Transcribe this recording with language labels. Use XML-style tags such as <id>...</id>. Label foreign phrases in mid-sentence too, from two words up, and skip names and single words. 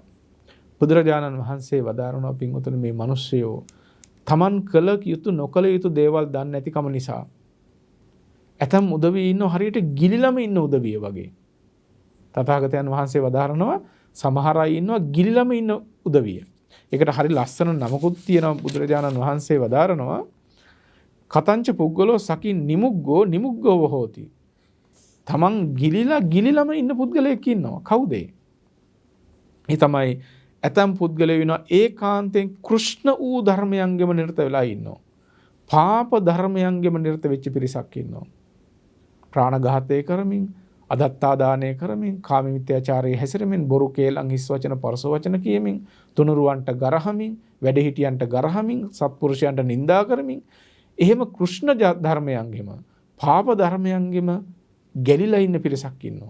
<si>බුදුරජාණන් වහන්සේ වදාරනවා පින්වතුනි මේ මිනිස්සයෝ Taman කළ යුතු නොකළ යුතු දේවල් දන්නේ නැතිකම නිසා ඇතම් උදවිය ඉන්න හරියට ගිලිලම ඉන්න උදවිය වගේ. තථාගතයන් වහන්සේ වදාරනවා සමහර අය ඉන්නවා ගිලිලම ඉන්න උදවිය. ඒකට හරි ලස්සන නමකුත් තියෙනවා බුදුරජාණන් වහන්සේ වදාරනවා</si> <pi>කතංච පුද්ගලෝ සකින් නිමුග්ගෝ නිමුග්ගව හෝති.</pi> <si>තමන් ගිලිලම ඉන්න පුද්ගලයෙක් ඉන්නවා. කවුද ඒ? ඒ තමයි ඇතම් පුද්ගලයෝ වෙනවා ඒකාන්තයෙන් කෘෂ්ණ වූ ධර්මයන්ගෙම නිරත වෙලා ඉන්නවා. පාප ධර්මයන්ගෙම නිරත වෙච්ච පිරිසක් ඉන්නවා. ප්‍රාණඝාතය කරමින්, අදත්තා දානය කරමින්, කාම මිත්‍යාචාරයේ හැසිරෙමින්, බොරු කේලම් හිස් වචන පරස වචන කියමින්, තුනුරුවන්ට ගරහමින්, වැඩිහිටියන්ට ගරහමින්, සත්පුරුෂයන්ට නිඳා කරමින්, එහෙම කෘෂ්ණ ධර්මයන්ගෙම, පාප ධර්මයන්ගෙම ගැලිලා ඉන්න පිරිසක් ඉන්නවා.</si>